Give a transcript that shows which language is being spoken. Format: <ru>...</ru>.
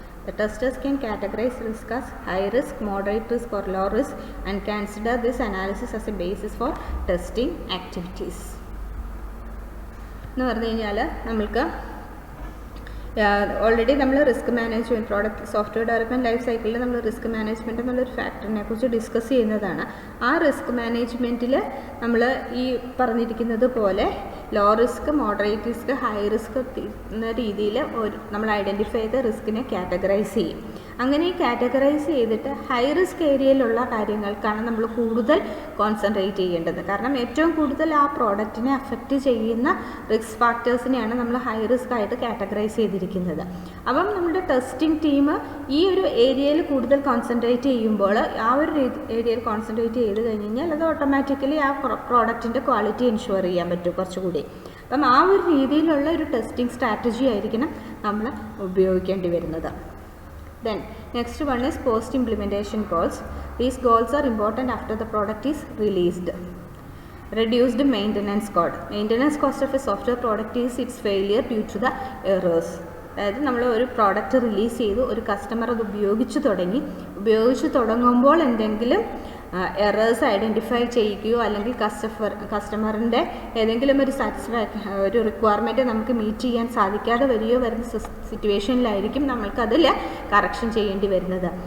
<en>The testers can categorize risk as high risk, moderate risk or low risk and consider this analysis as a basis for testing activities.</en> <ml>എന്ന് പറഞ്ഞു കഴിഞ്ഞാൽ നമ്മൾക്ക് already നമ്മൾ risk management, product software development life സൈക്കിളിൽ നമ്മൾ risk management എന്നുള്ളൊരു ഫാക്ടറിനെ കുറിച്ച് discuss ചെയ്യുന്നതാണ്. ആ റിസ്ക് മാനേജ്മെൻറ്റിൽ നമ്മൾ ഈ പറഞ്ഞിരിക്കുന്നത് പോലെ low risk, moderate risk, high risk എന്ന രീതിയിൽ നമ്മൾ ഐഡൻറ്റിഫൈ ചെയ്ത റിസ്കിനെ കാറ്റഗറൈസ് ചെയ്യും. അങ്ങനെ ഈ കാറ്റഗറൈസ് ചെയ്തിട്ട് ഹൈ റിസ്ക് ഏരിയയിലുള്ള കാര്യങ്ങൾക്കാണ് നമ്മൾ കൂടുതൽ കോൺസെൻട്രേറ്റ് ചെയ്യേണ്ടത്. കാരണം ഏറ്റവും കൂടുതൽ ആ പ്രോഡക്റ്റിനെ അഫക്റ്റ് ചെയ്യുന്ന റിസ്ക് ഫാക്ടേഴ്സിനെയാണ് നമ്മൾ ഹൈ റിസ്ക് ആയിട്ട് കാറ്റഗറൈസ് ചെയ്തിരിക്കുന്നത്. അപ്പം നമ്മുടെ ടെസ്റ്റിംഗ് ടീം ഈ ഒരു ഏരിയയിൽ കൂടുതൽ കോൺസെൻട്രേറ്റ് ചെയ്യുമ്പോൾ ആ ഒരു ഏരിയയിൽ കോൺസെൻട്രേറ്റ് ചെയ്ത് കഴിഞ്ഞ് കഴിഞ്ഞാൽ അത് ഓട്ടോമാറ്റിക്കലി ആ പ്രോഡക്റ്റിൻ്റെ ക്വാളിറ്റി എൻഷുർ ചെയ്യാൻ പറ്റും കുറച്ചുകൂടി. അപ്പം ആ ഒരു രീതിയിലുള്ള ഒരു ടെസ്റ്റിംഗ് സ്ട്രാറ്റജി ആയിരിക്കണം നമ്മൾ ഉപയോഗിക്കേണ്ടി വരുന്നത്.</ml> <en>Then next one is post implementation goals. These goals are important after the product is released. Reduced maintenance cost. Maintenance cost of a software product is its failure due to the errors.</en> <ml>അതായത് നമ്മൾ ഒരു product release ചെയ്തു, ഒരു customer അത് ഉപയോഗിച്ച് തുടങ്ങുമ്പോൾ എന്തെങ്കിലും errors identify ചെയ്യുകയോ അല്ലെങ്കിൽ കസ്റ്റമറിൻ്റെ ഏതെങ്കിലും ഒരു റിക്വയർമെൻറ്റ് നമുക്ക് മീറ്റ് ചെയ്യാൻ സാധിക്കാതെ വരുന്ന സിറ്റുവേഷനിലായിരിക്കും നമ്മൾക്കതിൽ കറക്ഷൻ ചെയ്യേണ്ടി വരുന്നത്.</ml>